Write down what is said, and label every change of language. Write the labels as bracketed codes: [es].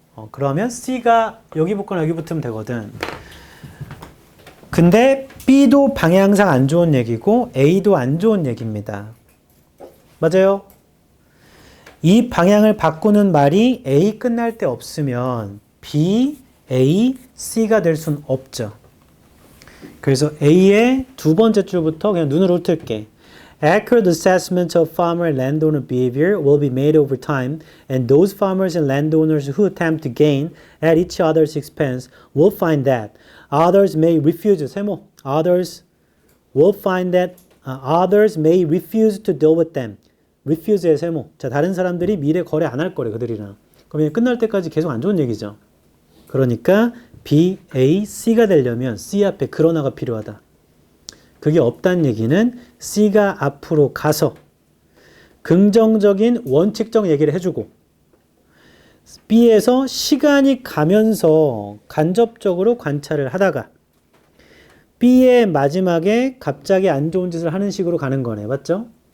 [ko] 그러면 C가 여기 붙거나 여기 붙으면 되거든. 근데 B도 방향상 안 좋은 얘기고 A도 안 좋은 얘기입니다. 맞아요? 이 방향을 바꾸는 말이 A 끝날 때 없으면 B, A, C가 될 순 없죠. 그래서 A의 두 번째 줄부터 그냥 눈으로 훑을게. [en] Accurate assessment of farmer and landowner behavior will be made over time, and those farmers and landowners who attempt to gain at each other's expense will find that others may refuse. [ko] 세모. [en] Others will find that others may refuse to deal with them. [ko] refuse의 세모. 자, 다른 사람들이 미래 거래 안 할 거래, 그들이랑. 그러면 끝날 때까지 계속 안 좋은 얘기죠. 그러니까 B, A, C가 되려면 C 앞에 그러나가 필요하다. 그게 없다는 얘기는 C가 앞으로 가서 긍정적인 원칙적 얘기를 해주고 B에서 시간이 가면서 간접적으로 관찰을 하다가 B의 마지막에 갑자기 안 좋은 짓을 하는 식으로 가는 거네. 맞죠?